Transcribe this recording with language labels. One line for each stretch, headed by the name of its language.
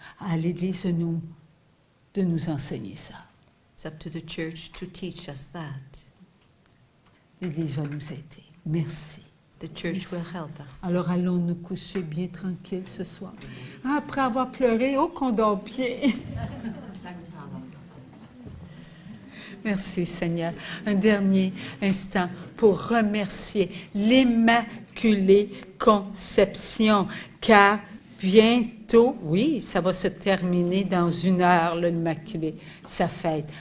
French: À l'Église de nous enseigner ça.
English: It's up to the church to teach us that.
French: L'Église va nous aider. Merci.
English: The church will help us.
French: Alors allons nous coucher bien tranquille ce soir. Après avoir pleuré au condampié. Merci Seigneur. Un dernier instant pour remercier l'Immaculée Conception, car bientôt, oui, ça va se terminer dans 1 heure, l'Immaculée, sa fête.